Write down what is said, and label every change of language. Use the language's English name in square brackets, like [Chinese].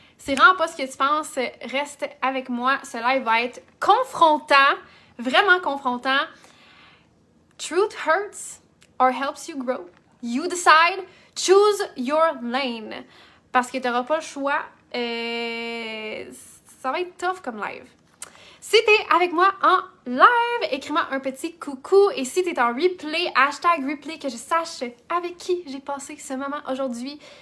[French] C'est vraiment pas ce que tu penses. Reste avec moi. Ce live va être confrontant, vraiment confrontant. [English] Truth hurts or helps you grow. You decide. Choose your lane. [French] Parce que tu n'auras pas le choix. Ça va être tough comme live. Si t'es avec moi en live, écris-moi un petit coucou. Et si t'es en replay, #replay, que je sache avec qui j'ai passé ce moment aujourd'hui.